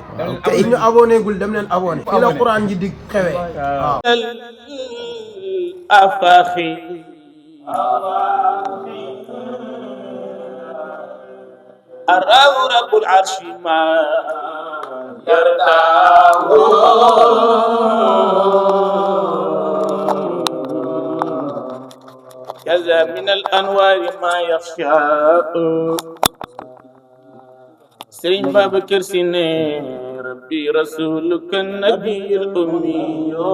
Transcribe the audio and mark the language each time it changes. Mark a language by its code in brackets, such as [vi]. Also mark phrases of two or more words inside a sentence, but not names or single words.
[wo] te it ñu abonné gul dem leen abonné. fi la Quran ji di xewee. waaw. afaaxi. [ar] أراه رب العرش ما يرضاه. كذا من الأنوار ما يخشى سرين بابكر سيني ربي رسولك النبي الأمي